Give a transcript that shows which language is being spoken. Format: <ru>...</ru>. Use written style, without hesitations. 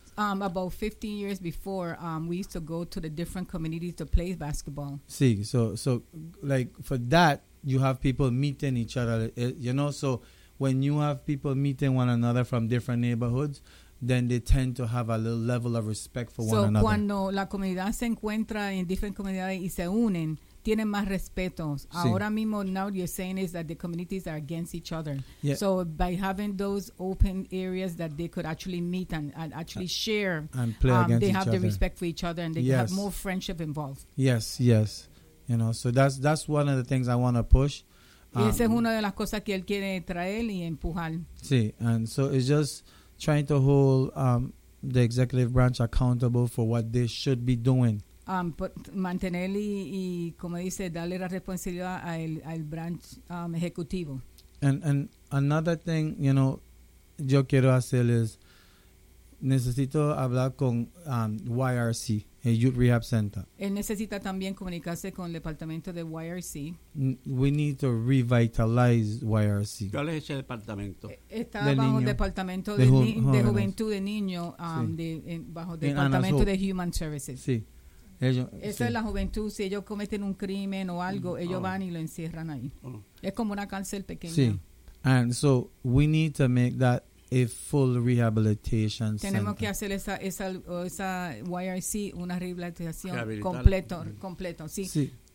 <en>About 15 years before, we used to go to the different communities to play basketball. Sí, so like for that, you have people meeting each other, you know. So when you have people meeting one another from different neighborhoods, then they tend to have a little level of respect for one another.</en> <es>So cuando la comunidad se encuentra en</es> <en>different</en> <es>comunidades y se unen, tienen más respeto. Sí. Ahora mismo,</es> <en>now you're saying is that the communities are against each other. Yeah. So by having those open areas that they could actually meet and actually share and play against each other, they have the respect for each other and they have more friendship involved. Yes, yes. You know, so that's one of the things I want to push.</en> <es>Y esa es una de las cosas que él quiere traer y empujar.</es> <en>Sí, and so it's just trying to hold the executive branch accountable for what they should be doing.</en> <es>Mantener y como dice, darle la responsabilidad al branch ejecutivo.</es> <en>And another thing, you know,</en> <es>yo quiero hacer es, necesito hablar con YRC.</es> <en>A youth rehab center.</en> <es>Él necesita también comunicarse con el departamento de YRC.</es> <en>We need to revitalize YRC.</en> <es>¿Cuál es ese departamento? Está de bajo niño. Departamento de juventud de niño, bajo el departamento de Human Services. Sí. Es la juventud. Si ellos cometen un crimen o algo, ellos van y lo encierran ahí. Es como una cárcel pequeña. Sí.</es> <en>And so we need to make that a full rehabilitation</en> <es>tenemos Que hacer esa YRC una rehabilitación completo sí</es>